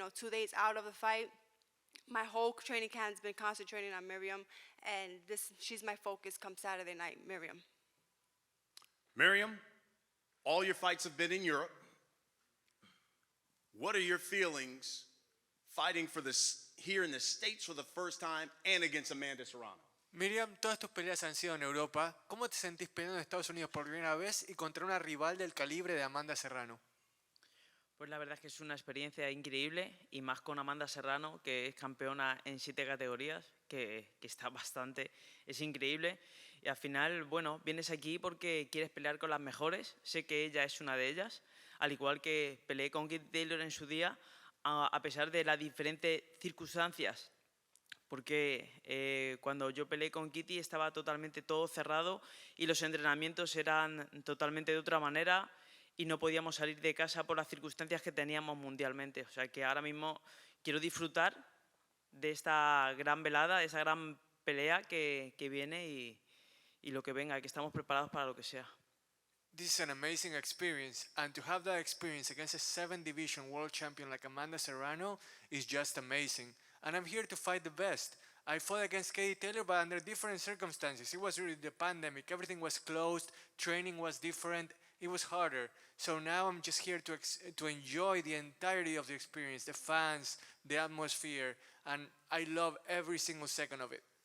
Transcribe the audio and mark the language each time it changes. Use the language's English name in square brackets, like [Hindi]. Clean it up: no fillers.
[English] 2 days out of the fight, my whole training camp has been concentrating on Miriam, and she's my focus come Saturday night, Miriam. Miriam, all your fights have been in Europe. What are your feelings fighting for this here in the States for the first time and against Amanda Serrano? [Spanish] Miriam, todas tus peleas han sido en Europa. ¿Cómo te sentís peleando en Estados Unidos por primera vez y contra una rival del calibre de Amanda Serrano? Pues la verdad es que es una experiencia increíble y más con Amanda Serrano, que es campeona en 7 categorías, que está bastante, es increíble. Y al final, bueno, vienes aquí porque quieres pelear con las mejores. Sé que ella es una de ellas, al igual que peleé con Katie Taylor en su día, a pesar de las diferentes circunstancias. Porque cuando yo peleé con Kitty estaba totalmente todo cerrado y los entrenamientos eran totalmente de otra manera y no podíamos salir de casa por las circunstancias que teníamos mundialmente. O sea que ahora mismo quiero disfrutar de esta gran velada, de esa gran pelea que viene y lo que venga, que estamos preparados para lo que sea. [English] This is an amazing experience, and to have that experience against a 7th division world champion like Amanda Serrano is just amazing. And I'm here to fight the best. I fought against Katie Taylor, but under different circumstances. It was really the pandemic. Everything was closed. Training was different. It was harder. So now I'm just here to enjoy the entirety of the experience, the fans, the atmosphere, and I love every single second of it.